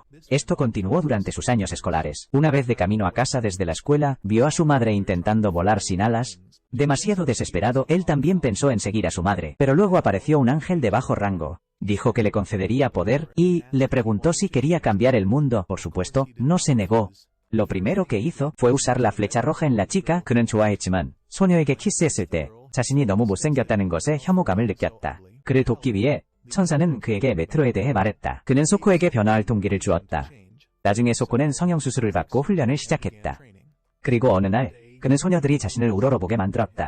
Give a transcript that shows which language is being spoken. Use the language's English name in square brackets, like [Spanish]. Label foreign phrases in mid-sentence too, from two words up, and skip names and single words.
[Spanish] Esto continuó durante sus años escolares. Una vez de camino a casa desde la escuela, vio a su madre intentando volar sin alas. Demasiado desesperado, él también pensó en seguir a su madre, pero luego apareció un ángel de bajo rango. Dijo que le concedería poder, y le preguntó si quería cambiar el mundo. Por supuesto, no se negó. Lo primero que hizo fue usar la flecha roja en la chica. [Korean] 그는 좋아했지만 소녀에게 키스했을 때 자신이 너무 못생겼다는 것에 혐오감을 느꼈다. 그를 돕기 위해 천사는 그에게 메트로에 대해 말했다. 그는 소코에게 변화할 동기를 주었다. 나중에 소코는 성형수술을 받고 훈련을 시작했다. 그리고 어느 날 그는 소녀들이 자신을 우러러보게 만들었다.